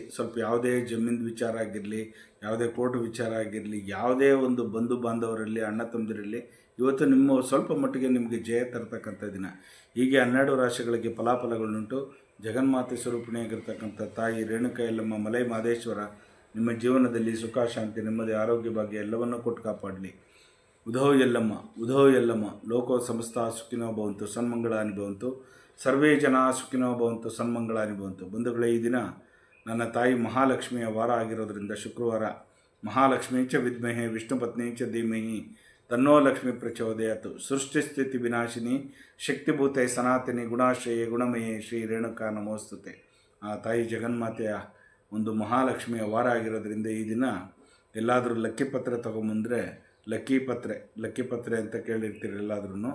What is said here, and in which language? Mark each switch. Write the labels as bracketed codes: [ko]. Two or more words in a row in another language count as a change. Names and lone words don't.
[kn] ಸ್ವಲ್ಪ ಯಾವುದೇ ಜಮೀನು ವಿಚಾರ ಆಗಿರಲಿ, ಯಾವುದೇ ಕೋರ್ಟ್ ವಿಚಾರ ಆಗಿರಲಿ, ಯಾವುದೇ ಒಂದು ಬಂಧು ಬಾಂಧವರಲ್ಲಿ, ಅಣ್ಣ ತಮ್ಮದಿರಲ್ಲಿ ಇವತ್ತು ನಿಮ್ಮ ಸ್ವಲ್ಪ ಮಟ್ಟಿಗೆ ನಿಮಗೆ ಜಯ ತರ್ತಕ್ಕಂಥ ದಿನ. ಹೀಗೆ 12 ರಾಶಿಗಳಿಗೆ ಫಲಾಫಲಗಳುಂಟು. ಜಗನ್ಮಾತೆ ಸ್ವರೂಪಿಣಿಯಾಗಿರ್ತಕ್ಕಂಥ ತಾಯಿ ರೇಣುಕಾ ಯಲ್ಲಮ್ಮ ಮಲೆ ಮಹದೇಶ್ವರ ನಿಮ್ಮ ಜೀವನದಲ್ಲಿ ಸುಖ, ಶಾಂತಿ, ನೆಮ್ಮದಿ, ಆರೋಗ್ಯ, ಭಾಗ್ಯ ಎಲ್ಲವನ್ನೂ ಕೊಟ್ಟು ಕಾಪಾಡಲಿ. ಉಧೋ ಯಲ್ಲಮ್ಮ, ಉಧೋ ಯಲ್ಲಮ್ಮ. [sa] ಲೋಕೋ ಸಮಸ್ತ ಸುಖಿನೋ ಭವಂತು, ಸನ್ಮಂಗಳಾನಿ ಭವಂತು, ಸರ್ವೇ ಜನ ಸುಖಿನೋ ಭವಂತು, ಸನ್ಮಂಗಳಾನಿ ಭವಂತು. [kn] ಬಂಧುಗಳೇ, ಈ ದಿನ ನನ್ನ ತಾಯಿ ಮಹಾಲಕ್ಷ್ಮಿಯ ವಾರ ಆಗಿರೋದ್ರಿಂದ ಶುಕ್ರವಾರ, [sa] ಮಹಾಲಕ್ಷ್ಮೀ ಚ ವಿದ್ಮಹೆ ವಿಷ್ಣು ಪತ್ನಿ ಚ ಧೀಮಹಿ ತನ್ನೋ ಲಕ್ಷ್ಮಿ ಪ್ರಚೋದಯಾತು. ಸೃಷ್ಟಿ ಸ್ಥಿತಿ ವಿನಾಶಿನಿ ಶಕ್ತಿಭೂತೆ ಸನಾತನಿ ಗುಣಾಶ್ರಯೇ ಗುಣಮಯೇ ಶ್ರೀ ರೇಣುಕಾ ನಮೋಸ್ತುತೆ. [kn] ಆ ತಾಯಿ ಜಗನ್ಮಾತೆಯ ಒಂದು ಮಹಾಲಕ್ಷ್ಮಿಯ ವಾರ ಆಗಿರೋದ್ರಿಂದ ಈ ದಿನ ಎಲ್ಲಾದರೂ ಲಕ್ಕಿ ಪತ್ರೆ ತೊಗೊಂಬಂದರೆ, ಲಕ್ಕಿ ಪತ್ರೆ ಅಂತ ಕೇಳಿರ್ತೀರಿ ಎಲ್ಲಾದ್ರೂ.